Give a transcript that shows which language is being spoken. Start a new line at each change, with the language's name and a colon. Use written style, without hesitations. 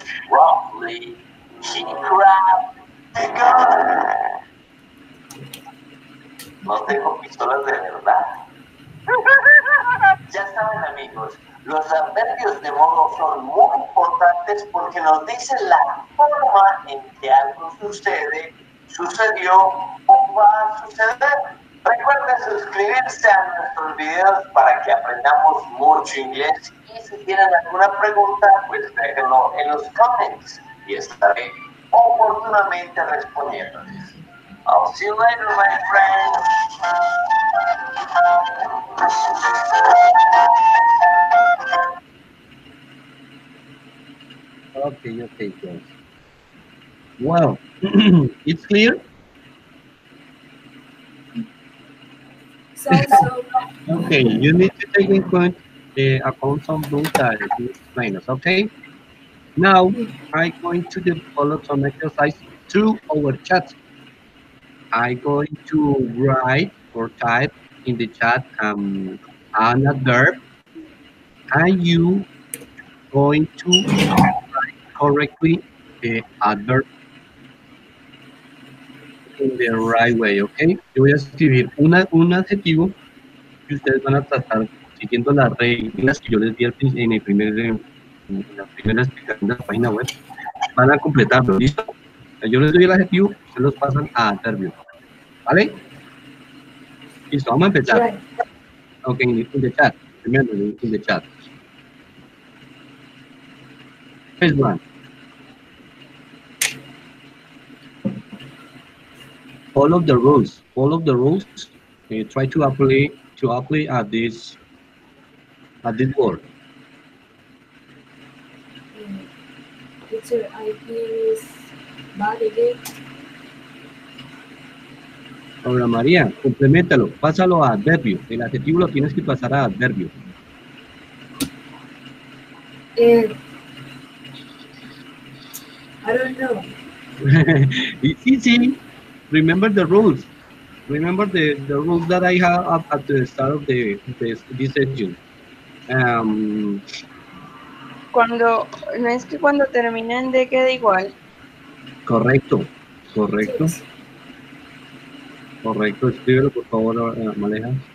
English: Roughly, he grabbed the gun.
Spanish: No tengo pistolas de verdad. Ya saben, amigos, los adverbios de modo son muy importantes porque nos dicen la forma en que algo sucede, sucedió o va a suceder. Recuerden suscribirse a nuestros videos para que aprendamos mucho inglés y si tienen alguna pregunta, pues déjenlo en los comments y estaré oportunamente respondiéndoles.
English: I'll see you later, my friends. Okay, guys. Well, it's clear. So, Okay, you need to take in upon some rules that you explain us. Okay. Now I'm going to develop some exercise through our chat. I'm going to write or type in the chat an adverb, and you going to correctly the adverb in the right way, ¿ok?
Spanish: Yo voy a escribir un adjetivo y ustedes van a tratar, siguiendo las reglas que yo les di en en la primera explicación de la página web, van a completarlo, ¿listo? Yo les doy el adjetivo, ustedes los pasan a adverbio, ¿vale? Listo, vamos a empezar.
English: Right. Ok, in the chat, remember, in the chat. First one. Follow the rules. Follow the rules. Try to apply at this word. Teacher, I think is bad again.
Spanish: Ahora María, complementalo, pásalo a adverbio. El adjetivo lo tienes que pasar a adverbio.
English: I don't know. It's easy. Remember the rules. Remember the rules that I have at the start of this session.
Spanish: Cuando, no es que cuando terminen de quede igual. Correcto, correcto,
English: Yes.
Spanish: correcto. Escríbelo por favor, Maleja.